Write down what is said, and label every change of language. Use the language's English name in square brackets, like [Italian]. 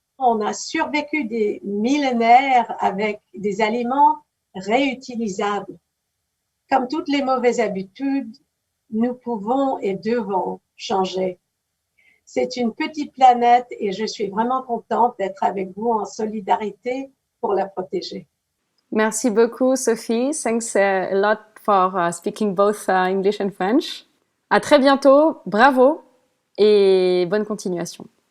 [French] On a survécu des millénaires avec des aliments réutilisables. Comme toutes les mauvaises habitudes, nous pouvons et devons changer. C'est une petite planète et je suis vraiment contente d'être avec vous en solidarité pour la protéger. Merci beaucoup, Sophie. [English] Thanks a lot for speaking both English and French. [French] À très bientôt, bravo et bonne continuation.